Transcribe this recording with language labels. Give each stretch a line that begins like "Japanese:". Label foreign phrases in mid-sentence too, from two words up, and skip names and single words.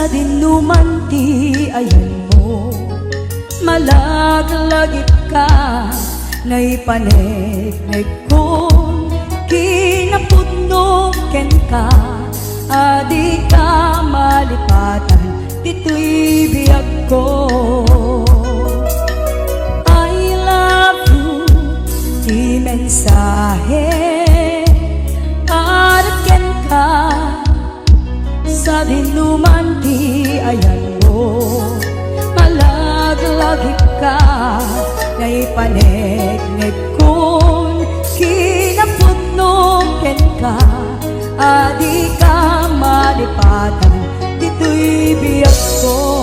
Iloko: dinuman ti ayan mo, malaglagit ka naipanegnek kon kinapudno ken ka, adi ka malipatan dito'y biyag ko.
English: I love you,
Iloko: di mensahe para ken ka sa dinuman ti ayan mo, malaglagip ka, naipanegnek kun kinaputnong ken ka, adi ka malipatan, dito'y biyag ko.